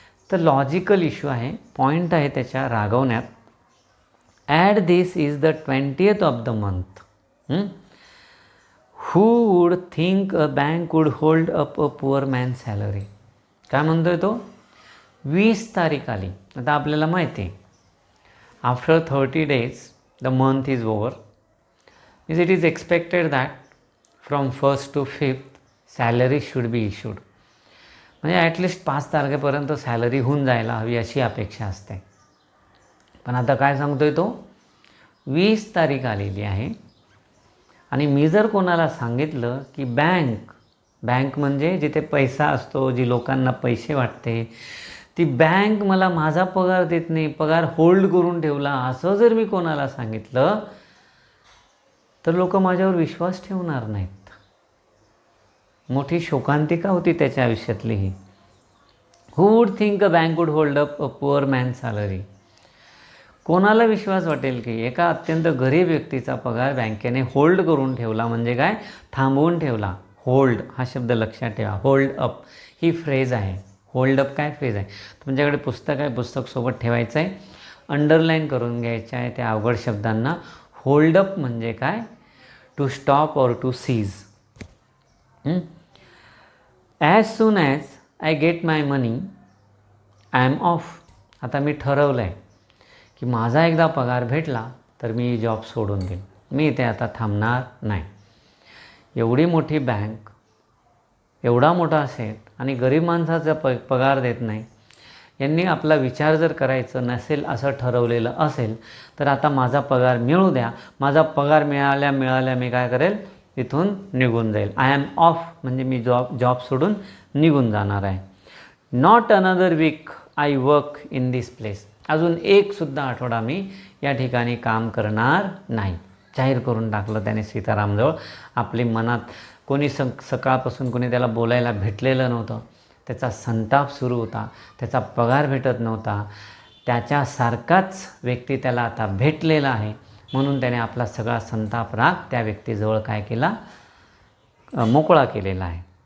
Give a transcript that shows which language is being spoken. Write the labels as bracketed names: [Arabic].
[Marathi] तर logical issue आहे, point आहे त्याच्या रागवण्यात. [English] At this is the 20th of the month. Who would think a bank would hold up a poor man salary. [Marathi] काय म्हणतो आहे तो, 20 तारीख आली. आता आपल्याला माहिती आहे [English] After 30 days the month is over. Is it is expected that from 1st to 5th salary should be issued. [Marathi] म्हणजे ॲटलिस्ट 5 तारखेपर्यंत सॅलरी होऊन जायला हवी अशी अपेक्षा असते. पण आता काय सांगतो आहे तो, 20 तारीख आलेली आहे आणि मी जर कोणाला सांगितलं की बँक म्हणजे जिथे पैसा असतो, जी लोकांना पैसे वाटते, ती बँक मला माझा पगार देत नाही, पगार होल्ड करून ठेवला, असं जर मी कोणाला सांगितलं तर लोक माझ्यावर विश्वास ठेवणार नाहीत. मोठी शोकांतिका होती त्याच्या आयुष्यातली ही. [English] Who would think a bank would hold up a poor man salary. [Marathi] कोणाला विश्वास वाटेल की एका अत्यंत गरीब व्यक्तीचा पगार बँकेने होल्ड करून ठेवला, म्हणजे काय, थांबवून ठेवला. होल्ड हा शब्द लक्षात ठेवा. होल्ड अप ही फ्रेज आहे. होल्ड अप काय फ्रेज आहे, तुमच्याकडे पुस्तक आहे, पुस्तक सोबत ठेवायचं आहे, अंडरलाईन करून घ्यायचं आहे त्या अवघड शब्दांना. होल्ड अप म्हणजे काय, [English] To stop और to cease. As soon as I get my money I am off. [Marathi] आता मी ठरवलं आहे की माझा एकदा पगार भेटला तर मी जॉब सोडून देईन, मी इथे आता थांबणार नाही. एवढी मोठी बँक, एवढा मोठा सेट आणि गरीब माणसाचा पगार देत नाही. यांनी आपला विचार जर करायचं नसेल असं ठरवलेलं असेल तर आता माझा पगार मिळू द्या, माझा पगार मिळाल्या मी काय करेल, इथून निघून जाईल. [English] I am off [Marathi] म्हणजे मी जॉब सोडून निघून जाणार आहे. [English] Not another week I work in this place. [Marathi] अजून एकसुद्धा आठवडा मी या ठिकाणी काम करणार नाही. जाहीर करून टाकलं त्याने सीतारामजवळ. आपली मनात कोणी सकाळपासून कोणी त्याला बोलायला भेटलेलं नव्हतं, त्याचा संताप सुरू होता, त्याचा पगार भेटत नव्हता, त्याच्यासारखाच व्यक्ती त्याला आता भेटलेला आहे, म्हणून त्याने आपला सगळा संताप राग त्या व्यक्तीजवळ काय केला, मोकळा केलेला आहे.